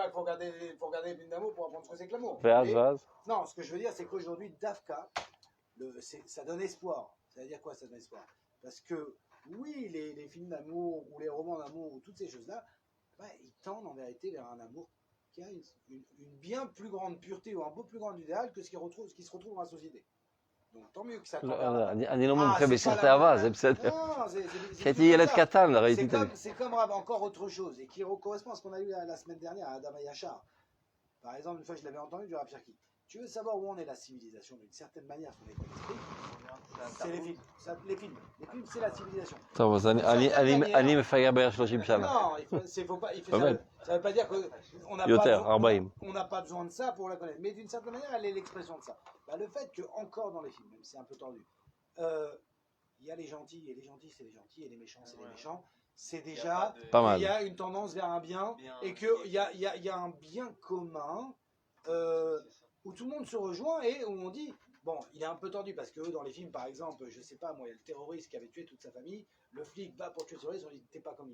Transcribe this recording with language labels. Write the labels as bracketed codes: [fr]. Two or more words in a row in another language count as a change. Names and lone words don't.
[fr] Il faut regarder les films d'amour pour apprendre ce que c'est que l'amour. Non, ce que je veux dire, c'est qu'aujourd'hui, Dafka, ça donne espoir. Ça veut dire quoi, ça donne espoir? Parce que, oui, les films d'amour, ou les romans d'amour, ou toutes ces choses-là, ils tendent en vérité vers un amour qui a une bien plus grande pureté, ou un beau plus grand idéal que ce qui se retrouve dans la société. Donc, tant mieux que ça... [he] אני לא מומחה בסרטי אהבה, זה בסדר. כשהייתי ילד קטן, ראיתי את זה. [fr] C'est comme encore autre chose, et qui correspond à ce qu'on a eu la semaine dernière à Adam Yachar. Par exemple, une fois je l'avais entendu du Rav Cherki. Tu veux savoir où en est la civilisation d'une certaine manière, son état d'esprit? C'est les films. Les films, c'est la civilisation. [he] טוב, אז אני מפגר בערך 30 שנה. [fr] Non, ça veut pas dire qu'on n'a pas besoin de ça pour la connaître. Mais d'une certaine manière, elle est l'expression de ça. Le fait que, encore dans les films, même si c'est un peu tendu, il y a les gentils, et les gentils, c'est les gentils, et les méchants, c'est les méchants. C'est déjà, il y a une tendance vers un bien, et qu'il y a un bien commun où tout le monde se rejoint et où on dit, bon, il est un peu tendu parce que eux, dans les films, par exemple, je sais pas, moi, il y a le terroriste qui avait tué toute sa famille, le flic va pour tuer le terroriste, on dit, t'es pas comme lui.